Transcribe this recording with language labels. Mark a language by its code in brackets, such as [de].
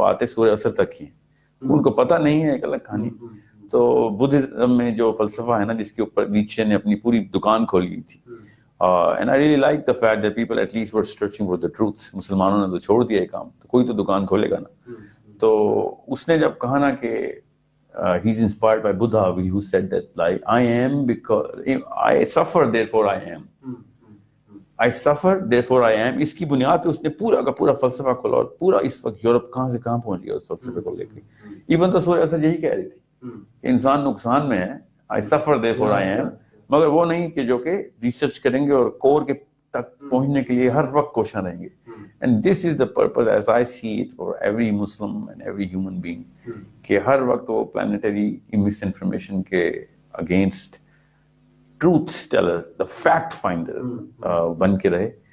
[ur] وہ آتے سورہ عصر تک ہی, ان کو پتہ نہیں ہے, ایک الگ کہانی. تو بدھزم میں جو فلسفہ ہے نا جس کے اوپر نیچے نے اپنی پوری دکان کھولی ہوئی تھی, [en] And I really like the fact that people at least were searching for the truth. [ur] مسلمانوں نے تو چھوڑ دیا یہ کام, تو کوئی تو دکان کھولے گا نا. تو اس نے جب کہا نا کہ [en] he is inspired by Buddha, who said that like I am because I suffer therefore I am. I suffer therefore I am. [ur] اس کی بنیاد پہ اس نے پورا کا پورا فلسفہ کھولا, اور پورا اس وقت یورپ کہاں سے کہاں پہنچ گیا اس فلسفے کو لے کے. ایون تو سورہ عصر یہی کہہ رہی تھی کہ انسان نقصان میں ہے, [en] I suffer therefore I am, [ur] مگر وہ نہیں کہ جو کہ ریسرچ کریں گے اور کور کے تک پہنچنے کے لیے ہر وقت کوشاں رہیں گے. [en] and this is the purpose as I see it for every Muslim and every human being, [ur] کہ ہر وقت وہ پلانیٹری مس انفارمیشن کے against truth tailor, the fact finder بن کے رہے.